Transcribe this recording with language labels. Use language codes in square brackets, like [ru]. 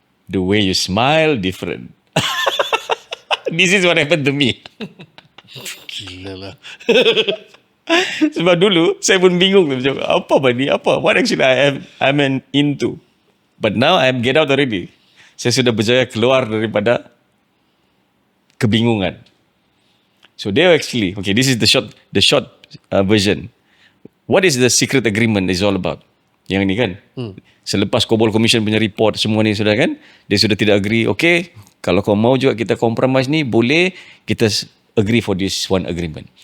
[en] The way you smile, different. This is what happened to me. [ms] Gila lah. Sebab dulu, saya pun bingung. Apa ni? Apa? [en] What actually I'm into? But now I'm get out already. [ms] Saya sudah berjaya keluar daripada kebingungan. [en] So they actually, okay, this is the short version. What is the secret agreement is all about? [ms] Yang ni kan. Selepas Kobol Commission punya report semua ni sudah kan, dia sudah tidak agree. Okay, kalau kau mau juga kita compromise ni, boleh kita agree [en] for this one agreement.